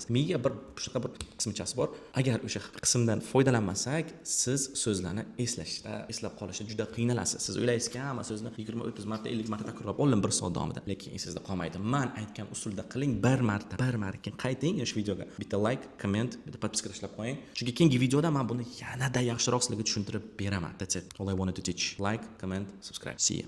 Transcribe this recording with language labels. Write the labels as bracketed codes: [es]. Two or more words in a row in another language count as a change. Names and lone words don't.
[uz] Miya bir shunaqa bir qismchasi bor. Agar o'sha qismdan foydalanmasak, siz so'zlarni eslab qolishda juda qiynalasiz. Siz o'ylaysizki, hamma so'zni 20-30 marta, 50 marta takrorlab olim bir soat davomida. Lekin esingizda qolmaydi. Men aytgan usulda qiling, bir marta keyin qayting o'sha videoga. Bitta [en] like, comment, [uz] bitta podpiska tashlab qo'ying. Chunki keyingi videoda men buni yanada yaxshiroq sizlarga tushuntirib beraman. [en] That's it. All I wanted to teach. Like, comment, subscribe. See you.